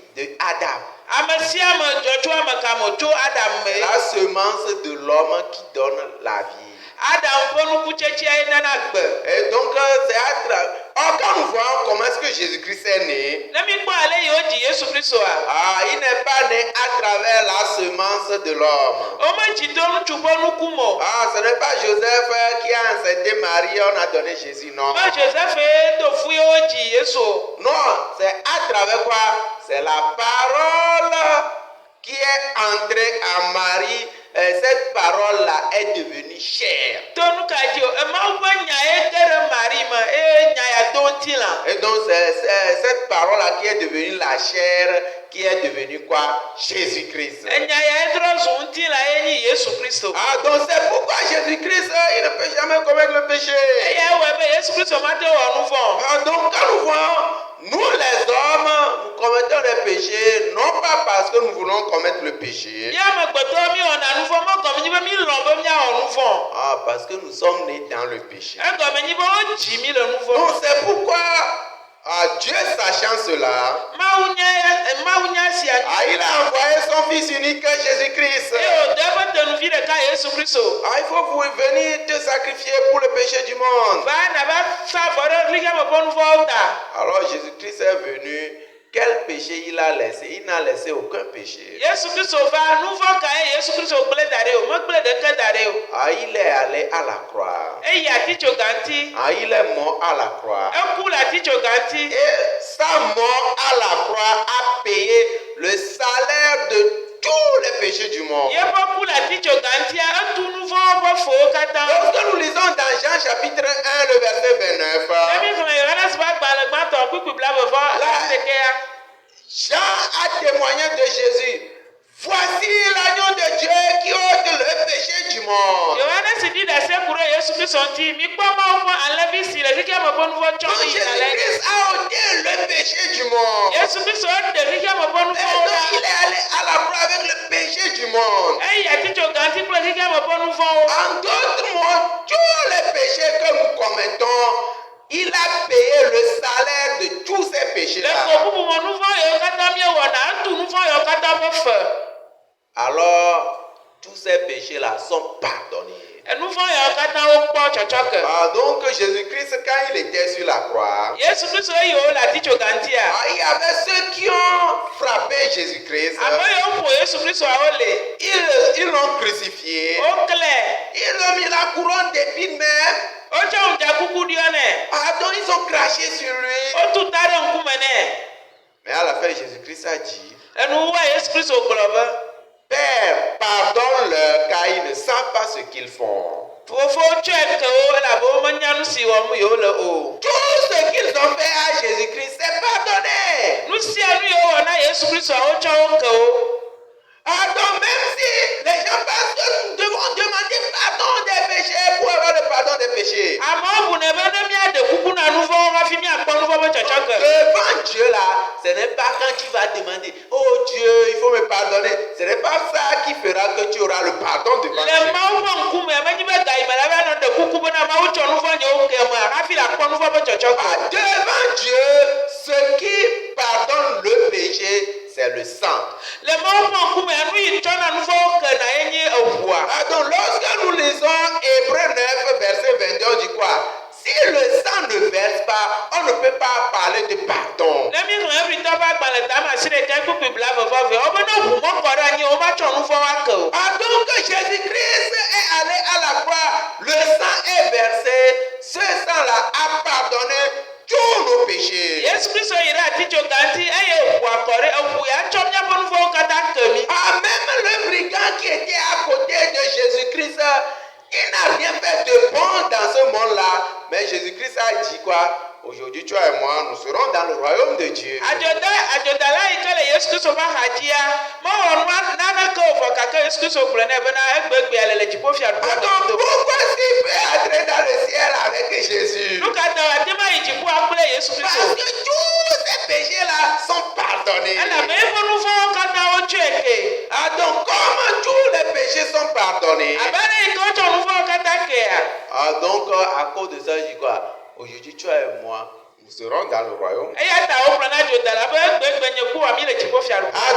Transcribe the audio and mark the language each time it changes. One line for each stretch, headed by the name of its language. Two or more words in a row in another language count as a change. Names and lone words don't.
French: De Adam.
Ewe: Ame sia ame dzɔ tso ame kame tso Adam me.
French: La semence de l'homme qui donne la vie.
Ewe: Adam ƒe nukutsetsea ye nana gbe.
French: Et donc, c'est à travers. Or, quand nous voyons comment est-ce que Jésus-Christ est né,
Ewe: Ne mi kpɔ ale yi wodzi Yesu Kristoa.
French: ah, il n'est pas né à travers la semence de l'homme.
Ewe: Womedzi to ŋutsu ƒe nuku me o.
French: Ah, ce n'est pas Joseph qui a enceinté Marie, on a donné Jésus, non.
Ewe: Me Joseph ye to fu ye wodzi Yesu o.
French: Non, c'est à travers quoi? C'est la parole qui est entrée en Marie. Et cette parole-là est devenue chair.
Ewe: To nu ka dzi o. Emawu ƒe nya ye ge ɖe Mari me eye nya ya to ŋuti la.
French: Et donc, c'est cette parole-là qui est devenue la chair, qui est devenue quoi? Jésus-Christ.
Ewe: Enya ya trɔ zu ŋuti la ye nyi Yesu Kristo.
French: Ah, donc c'est pourquoi Jésus-Christ, il ne peut jamais commettre le péché.
Ewe: Eya wɔe be Yesu Kristo mate wɔ nu vɔ.
French: Ah, donc quand nous voyons, nous les hommes, nous commettons les péchés, non pas parce que nous voulons commettre le péché,
Ewe: Mi amegbetɔ mi wɔna nu vɔ, megɔme nyi be mi lɔ̃ be miawɔ nu vɔ.
French: ah, parce que nous sommes nés dans le péché.
Ewe: Egɔme nyi be wodzi mi le nu vɔ.
French: Donc c'est pourquoi Dieu, sachant cela,
Ewe: Mawu nya sia.
French: il a envoyé son Fils unique, Jésus-Christ.
Ewe: Eye wòde eƒe tenuvi ɖeka Yesu Kristo.
French: Ah, il faut vous venir te sacrifier pour le péché du monde.
Ewe: Va nava fa avɔ ɖe ɣli me ƒe nu vɔwo ta.
French: Alors Jésus-Christ est venu. Quel péché il a laissé? Il n'a laissé aucun péché.
Ewe: Yesu Kristo va nu vɔ ka ye Yesu Kristo gblẽ da ɖe o, megblẽ ɖeke da ɖe o.
French: Ah, il est allé à la croix.
Ewe: Eyi atitsoga ŋuti.
French: Ah, il est mort à la croix.
Ewe: Eku le atitsoga ŋuti.
French: Et sa mort à la croix a payé le salaire de tous les péchés du monde.
Ewe: Yeƒe ku le atitsoga ŋutia, etu nu vɔwo ƒe fowo katã.
French: Lorsque nous lisons dans Jean chapitre 1, le verset 29,
Ewe: Emi xlẽ Yohanes ƒe agbalẽ gbãtɔ kpukpui blavevɔ asiɖekɛa.
French: Jean a témoigné de Jésus. Voici l'agneau de Dieu qui ôte le péché du monde.
Ewe: Yohanes ɖi ɖase ku ɖe Yesu Kristo ŋuti. Mikpɔ Mawu ƒe alẽvi si le xexea me ƒe nu vɔ tsɔ
French: Donc
Ewe: yina lɛ.
French: Jésus-Christ a ôté le péché du monde.
Ewe: Yesu Kristo eɖe xexea me ƒe nu
French: Et
Ewe: vɔwo
French: donc il
Ewe: la.
French: est allé à la croix avec le péché du monde.
Ewe: Eyi atitsoga ŋuti kple xexea me ƒe nu vɔwo.
French: En d'autres mots, tous les péchés que nous commettons, il a payé le salaire de tous ces
Ewe: Le
French: péchés-là.
Ewe: ko bubu me nu vɔ yiwo katã miewɔna, etu nu vɔ yiwo katã ƒe fe.
French: Alors, tous ces péchés-là sont pardonnés.
Ewe: Enu vɔ yiwo katã wokpɔ tsɔtsɔke.
French: Ah, donc Jésus-Christ, quand il était sur la croix,
Ewe: Yesu Kristo eyiwo le atitsoga ŋutia.
French: il y avait ceux qui ont frappé Jésus-Christ.
Ewe: Ame yiwo ƒo Yesu Kristoawo le.
French: Ils l'ont crucifié.
Ewe: Woklẽ.
French: Ils ont mis la couronne d'épines même.
Ewe: Wotsɔ ŋdzakuku ɖiɔ nɛ.
French: Ah, donc ils ont craché sur lui.
Ewe: Wotu ta ɖe ŋkume nɛ.
French: Mais à la fin, Jésus-Christ a dit,
Ewe: Enuwoa Yesu Kristo gblɔ be.
French: Père, pardonne-leur car ils ne savent pas ce qu'ils font.
Ewe: Fofo tsɔe ke wo elabe womenya nu si wɔm yewo le o.
French: Tout ce qu'ils ont fait à Jésus-Christ, c'est pardonné.
Ewe: Nu sia nu yewo wɔ na Yesu Kristo wotsɔ wo ke wo.
French: Donc même si les gens pensent que nous devons demander pardon des péchés pour avoir le pardon des péchés.
Ewe: Amewo bu ne be ne míaɖe kuku na nu vɔwo hafi míakpɔ nu vɔ be tsɔtsɔke.
French: Devant Dieu là, ce n'est pas quand tu vas demander, oh Dieu, il faut me pardonner. Ce n'est pas ça qui fera que tu auras le pardon devant Dieu.
Ewe: Le Mawu ƒe ŋkume menyi be gayime la va nɔ ɖe kuku be na Mawu tsɔ nu vɔ nyewo ke me hafi la kpɔ nu vɔ be tsɔtsɔke.
French: Devant Dieu, ce qui pardonne le péché, c'est le sang.
Ewe: Le Mawu ƒe ŋkume nu yi tsɔna nu vɔwo ke na enye eʋua.
French: Donc lorsque nous lisons Hébreux 9, verset 22, on dit quoi? Si le sang ne verse pas, on ne peut pas parler de pardon.
Ewe: Ne mi hlẽ Hebritɔ ƒe agbalẽ tame asi ɖeka kpukpui blavevɔve wobe ne ʋu mɔkɔ ɖe anyi womatsɔ nu vɔwo ake o.
French: Donc Jésus-Christ est allé à la croix, le sang est versé, ce sang-là a pardonné tous nos péchés.
Ewe: Yesu Kristo yi ɖe atitsoga ŋuti eye ʋua kɔ ɖe eʋu ya tsɔ míaƒe nu vɔwo katã ke mi.
French: Même le brigand qui était à côté de Jésus-Christ, il n'a rien fait de bon dans ce monde-là. Mais Jésus-Christ a dit quoi? Aujourd'hui, toi et moi, nous serons dans le royaume de Dieu.
Ewe: Adzodala yi ke le Yesu Kristo ƒe axadzia, mewɔ nu naneke o vɔ gake Yesu Kristo gblɔ nɛ bena egbegbe le dziƒofiaɖuƒe.
French: Donc pourquoi s'il peut entrer dans le ciel avec Jésus?
Ewe: Nu ka ta wòate ma yi dziƒoa kple Yesu
French: Parce
Ewe: Kristo?
French: que tous ces péchés-là sont pardonnés.
Ewe: Elabe eƒe nu vɔwo katã wotsɔe ke.
French: Donc comment tous les péchés sont pardonnés?
Ewe: Abe ne yi ke wotsɔ nu vɔwo katã kea.
French: Donc à cause de ça, je dis quoi? Aujourd'hui, toi et moi, nous serons dans le royaume.
Ewe: Eya ta wogblɔ na dzodala be egbegbe nye ku wòami le dziƒofiaɖuƒe.